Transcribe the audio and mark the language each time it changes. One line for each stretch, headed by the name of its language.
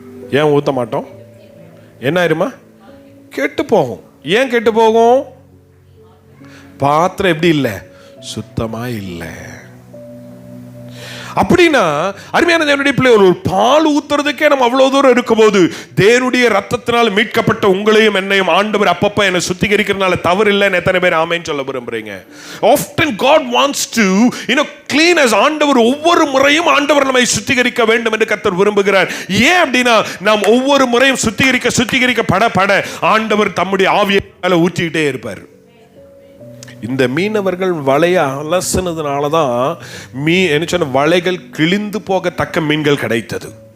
Tamil: ஏன் ஊற்ற மாட்டோம்? என்ன ஆயிருமா? கெட்டு போகும். ஏன் கெட்டு போகும்? பாத்திரம் எப்படி இல்லை? சுத்தமா இல்லை. அப்படின்னா அருமையான தேவனுடைய பிள்ளைகள், ஒரு பால் ஊத்துறதுக்கே நம்ம அவ்வளவு தூரம் இருக்கும்போது, தேவனுடைய ரத்தத்தினால் மீட்கப்பட்ட உங்களையும் என்னையும் ஆண்டவர் அப்பப்ப என்னை சுத்திகரிக்கிறதுனால தவறு இல்லைன்னு எத்தனை பேர் ஆமேன்னு சொல்ல விரும்புறீங்க?
English: Often God wants to clean us.
Tamil: ஆண்டவர் ஒவ்வொரு முறையும் ஆண்டவர் நம்மை சுத்திகரிக்க வேண்டும் என்று கர்த்தர் விரும்புகிறார். ஏன் அப்படின்னா, நாம் ஒவ்வொரு முறையும் சுத்திகரிக்க பட ஆண்டவர் தம்முடைய ஆவியை மேல ஊற்றிக்கிட்டே இருப்பார். இந்த மீனவர்கள் வலையை அலசினதுனால தான் என்ன சொன்ன, வலைகள் கிழிந்து போகத்தக்க மீன்கள் கிடைத்தது.